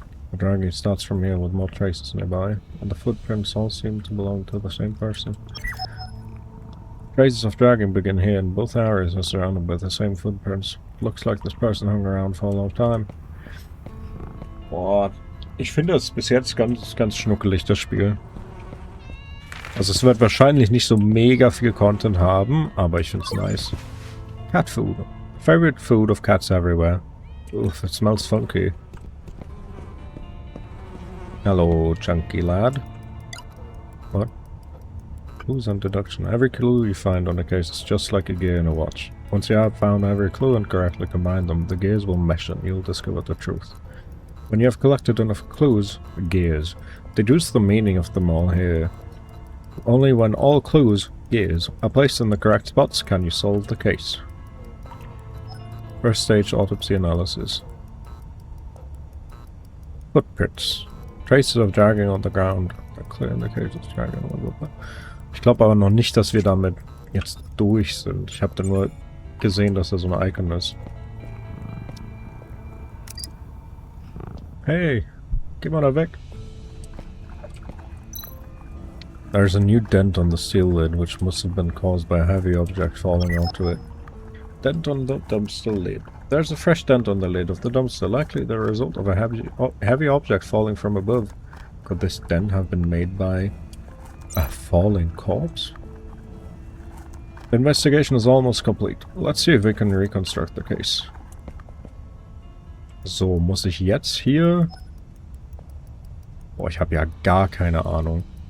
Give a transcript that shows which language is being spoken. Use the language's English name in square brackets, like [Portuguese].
[English] The dragging starts from here with more traces nearby, and the footprints all seem to belong to the same person. Traces of dragging begin here, and both areas are surrounded by the same footprints. Looks like this person hung around for a long time. [German] Boah, ich finde es bis jetzt ganz schnuckelig, das Spiel. Also es wird wahrscheinlich nicht so mega viel Content haben, aber ich finde es nice. [English] Cat food. Favorite food of cats everywhere. Oof, it smells funky. Hello, chunky lad. What? Clues and deduction. Every clue you find on a case is just like a gear in a watch. Once you have found every clue and correctly combined them, the gears will mesh and you'll discover the truth. When you have collected enough clues, gears, deduce the meaning of them all here. Only when all clues, gears, are placed in the correct spots can you solve the case. First stage autopsy analysis. Footprints. Traces of dragging on the ground. Clear indicators dragging on the... [German] Ich glaube aber noch nicht, dass wir damit jetzt durch sind. Ich habe da nur gesehen, dass da so ein Icon ist. Hey, geh mal da weg. [English] There's a new dent on the steel lid, which must have been caused by a heavy object falling onto it. Dent on the dumpster lid. There's a fresh dent on the lid of the dumpster, likely the result of a heavy object falling from above. Could this dent have been made by a falling corpse? The investigation is almost complete. Let's see if we can reconstruct the case. [German] So, muss ich jetzt hier... Boah, ich habe ja gar keine Ahnung.